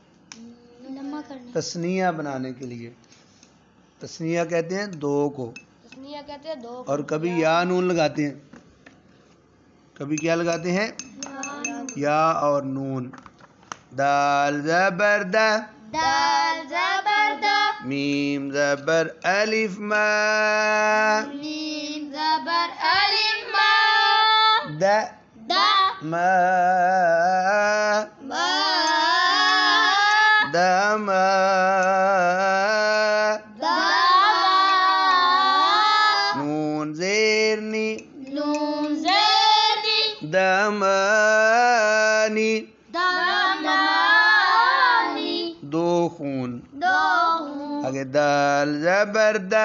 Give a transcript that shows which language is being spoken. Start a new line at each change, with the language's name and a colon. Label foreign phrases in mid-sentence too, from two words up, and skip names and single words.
Urdu: تثنیہ بنانے کے لیے. تثنیہ کہتے ہیں 2 کو، تثنیہ کہتے ہیں 2 اور کبھی یا نون لگاتے ہیں، کبھی کیا لگاتے ہیں؟ یا اور نون. دال زبر دا. دال زبر دا. میم زبر الف ما. میم زبر الف ما. دا. دا. ما. ما. دا ما. دا. نون زیرنی. نون زیرنی. دمانی. دمانی. 2 خون. 2 خون. آگے دال زبر دا.